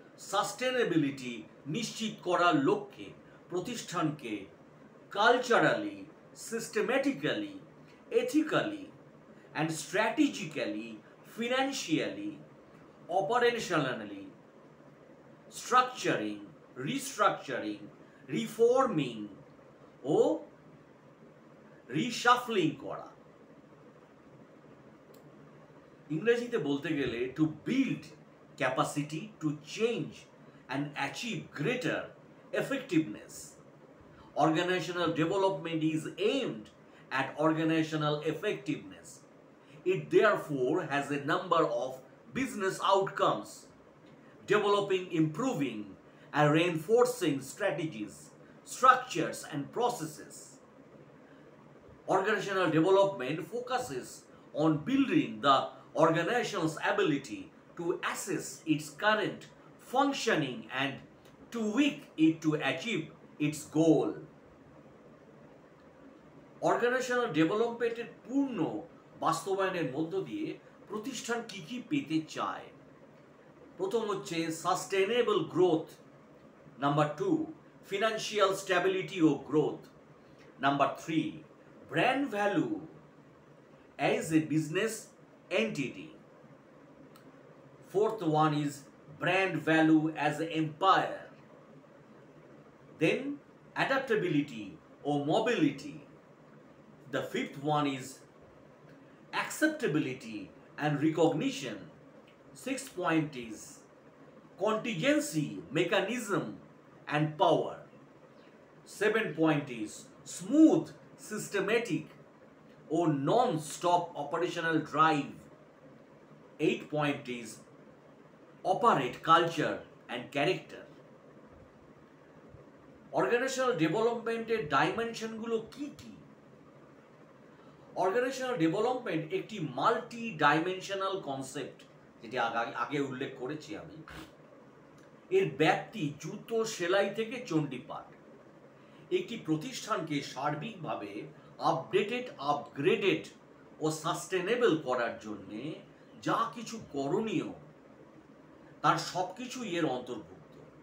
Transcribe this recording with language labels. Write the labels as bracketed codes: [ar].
[bn] Sustainability নিশ্চিত করার লক্ষ্যে প্রতিষ্ঠানকে culturally, systematically, ethically and strategically, financially, অপারেশনালি, structuring, restructuring, reforming ও রিশাফলিং করা। ইংরেজিতে বলতে গেলে [en] To build capacity to change and achieve greater effectiveness. Organizational development is aimed at organizational effectiveness. It therefore has a number of business outcomes, developing, improving, and reinforcing strategies, structures, and processes. Organizational development focuses on building the organization's ability to assess its current functioning and to tweak it to achieve its goal. [bn] Organizational developmenটের পূর্ণ বাস্তবায়নের মধ্য দিয়ে প্রতিষ্ঠান কি কি পেতে চায়? প্রথম হচ্ছে sustainable growth, [en] Number 2, financial stability or growth. Number 3, brand value as a business entity. Fourth one is brand value as an empire. Then adaptability or mobility. The fifth one is acceptability and recognition. Sixth point is contingency mechanism and power. Seventh point is smooth, systematic or non-stop operational drive. Eighth point is operate culture and character. [bn] Organisational ডেভেলপমেন্টের ডাইমেনশনগুলো কি কি? Organisational development একটি multi dimensional concept, যেটি আগে উল্লেখ করেছি আমি। এর ব্যাপ্তি জুতো সেলাই থেকে চণ্ডীপাঠ। একটি প্রতিষ্ঠানকে সার্বিকভাবে আপডেটেড, আপগ্রেডেড ও সাস্টেনেবল করার জন্যে যা কিছু করণীয় তার সব কিছুই এর অন্তর্ভুক্ত।